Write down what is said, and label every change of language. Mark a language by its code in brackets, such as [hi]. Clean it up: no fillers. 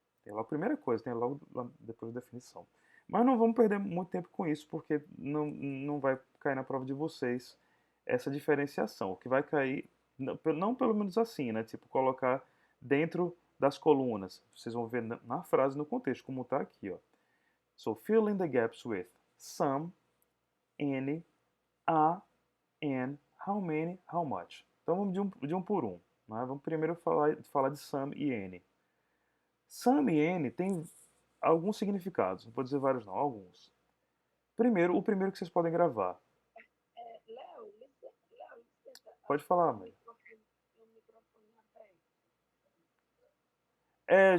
[pt] Tem lá a primeira coisa, tem logo depois da definição. Mas não vamos perder muito tempo com isso, porque não vai cair na prova de vocês essa diferenciação. O que vai cair, não pelo menos assim, né? Tipo, colocar dentro das colunas. Vocês vão ver na frase, no contexto, como está aqui, ó. [en] So, fill in the gaps with some, any, a, and, how many, how much. [pt] Então vamos de um por um. Né? Vamos primeiro falar de some e any. Some e any tem alguns significados, não vou dizer vários não, alguns. Primeiro, o primeiro que vocês podem gravar. Léo, licença. Pode falar, mãe. O microfone aberto.